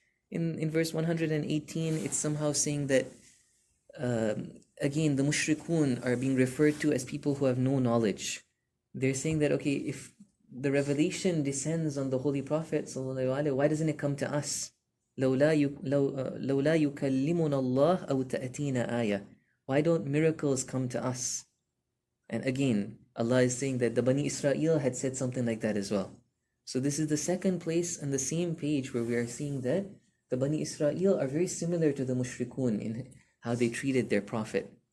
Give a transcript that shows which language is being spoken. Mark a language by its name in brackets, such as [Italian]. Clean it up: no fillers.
[English] In verse 118, it's somehow saying that again, the mushrikun are being referred to as people who have no knowledge. They're saying that, okay, if the revelation descends on the Holy Prophet ﷺ, why doesn't it come to us? [Arabic] لولا يكلمنا الله أو تأتينا آية. [English] Why don't miracles come to us? And again, Allah is saying that the Bani Israel had said something like that as well. So this is the second place on the same page where we are seeing that the Bani Israel are very similar to the mushrikun in how they treated their Prophet.